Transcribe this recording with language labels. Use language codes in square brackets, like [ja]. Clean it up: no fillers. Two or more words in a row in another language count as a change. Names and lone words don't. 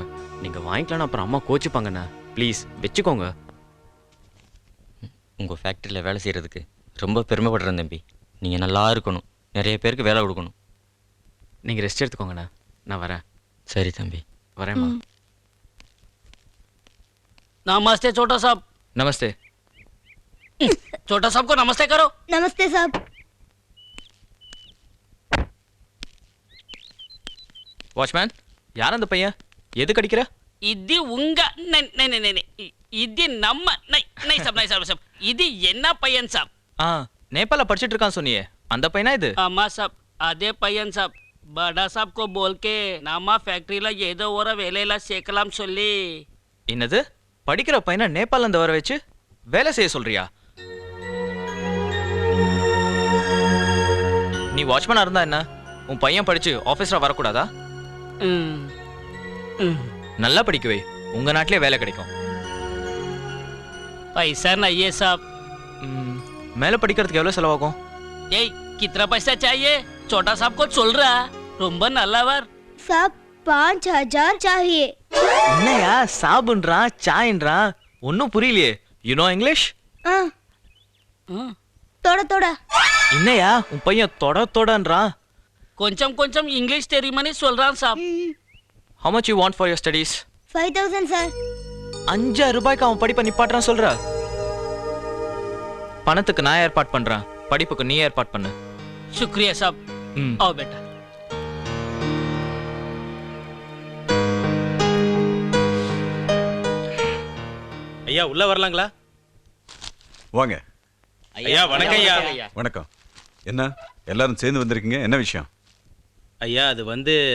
[ta] நீங்கள் வாங்கிக்கலாம், அப்புறம் அம்மா கோச்சிப்பாங்கண்ணா. ப்ளீஸ் வச்சுக்கோங்க. உங்கள் ஃபேக்ட்ரியில் வேலை செய்கிறதுக்கு ரொம்ப பெருமைப்படுறேன் தம்பி. நீங்கள் நல்லா இருக்கணும், நிறைய பேருக்கு வேலை கொடுக்கணும். நீங்கள் ரெஸ்ட் எடுத்துக்கோங்கண்ணா, நான் வரேன். சரி தம்பி, வரேம்மா. [hi] नमस्ते छोटा साहब। नमस्ते। छोटा साहब को नमस्ते करो। नमस्ते साहब। [ta] வாட்ச்மேன், யார் அந்த பையன்? எது கடிக்கிற? இது உங்க இது நம்ம நை சாப் இது என்ன பையன் சாப்? நேபாள படிச்சிட்டு இருக்கான் சொன்னியே, அந்த பையனா இது? ஆமா சாப், அதே பையன் சாப். [hi] बड़ा साब को बोल के [ta] நாம ஃபேக்டரியில ஏதோ ஒரு வேலையில சேர்க்கலாம் சொல்லி. என்னது? படிக்கிற பையனை நேபாள இருந்து வர வச்சு வேலை செய்ய சொல்றியா? நீ வாட்ச்மேனா இருந்தா என்ன, உன் பையன் படிச்சு ஆபீஸரா வரக்கூடாதா? நல்லா படிக்கவே, உங்க நாட்டிலே வேலை கிடைக்கும். [hi] पैसा नहीं है साहब। [ta] மேல படிக்கிறதுக்கு எவ்வளவு செலவாகும்? ஏய், [hi] कितना पैसा चाहिए? छोटा साहब को चल रहा [ta] ரொம்ப நல்லவர் [hi] साहब 5000 चाहिए। [ta] என்னையா சாபுன்றான் சாயின்றான், ஒன்னும் புரியலையே. [en] you know English? [hi] थोड़ा थोड़ा. [ta] என்னையா உன் பையன் தொட தொடன்றான்? கொஞ்சம் கொஞ்சம் இங்கிலீஷ் தெரியுமான்னு சொல்றான் சாப். [en] How much you want for your studies? [ta] 5000 சார். 5000 ரூபாய்க்கு அவன் படிப்பை நிப்பாட்டுறான் சொல்ற? பணத்துக்கு நான் ஏற்பாடு பண்றேன், படிப்புக்கு நீ ஏற்பாடு பண்ணு. [hi] शुक्रिया साहब। आओ बेटा। [ta] ஐயா உள்ள வரலாங்களா? வாங்க. ஐயா வணக்கம் ஐயா. வணக்கம். என்ன எல்லாரும் சேர்ந்து வந்திருக்கீங்க, என்ன விஷயம்? ஐயா அது வந்து